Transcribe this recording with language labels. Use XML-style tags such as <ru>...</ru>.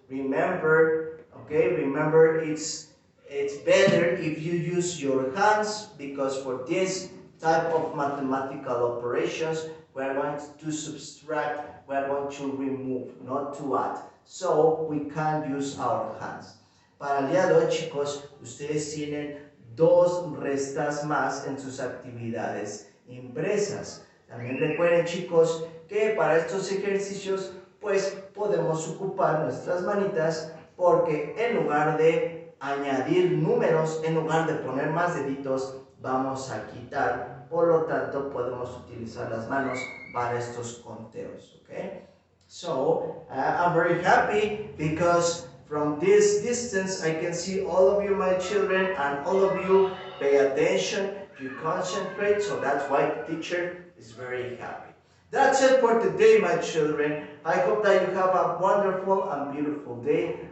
<en>Remember, okay, remember it's better if you use your hands, because for this type of mathematical operations, we're going to subtract, we're going to remove, not to add. So, we can use our hands.</en> <es>Para el día de hoy, chicos, ustedes tienen 2 restas más en sus actividades impresas. También recuerden, chicos, que para estos ejercicios, pues podemos ocupar nuestras manitas, porque en lugar de añadir números, en lugar de poner más deditos, vamos a quitar. Por lo tanto, podemos utilizar las manos para estos conteos.</es> <en>Okay? So, I'm very happy because from this distance, I can see all of you, my children, and all of you pay attention, you concentrate, so that's why the teacher is very happy. That's it for today, my children. I hope that you have a wonderful and beautiful day.</en>